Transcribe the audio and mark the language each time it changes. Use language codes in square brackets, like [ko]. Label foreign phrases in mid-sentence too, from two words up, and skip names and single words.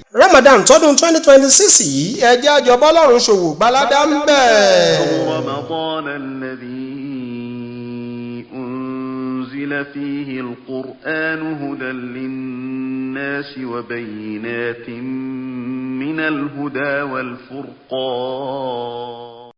[yo] Ramadan tọdún 2026 yìí ẹ jẹ́ àjọ bọ́lọ́run ṣòwò gbaládá ń bẹ̀. [ar] فيه القرآن هدى للناس وبينات من الهدى والفرقان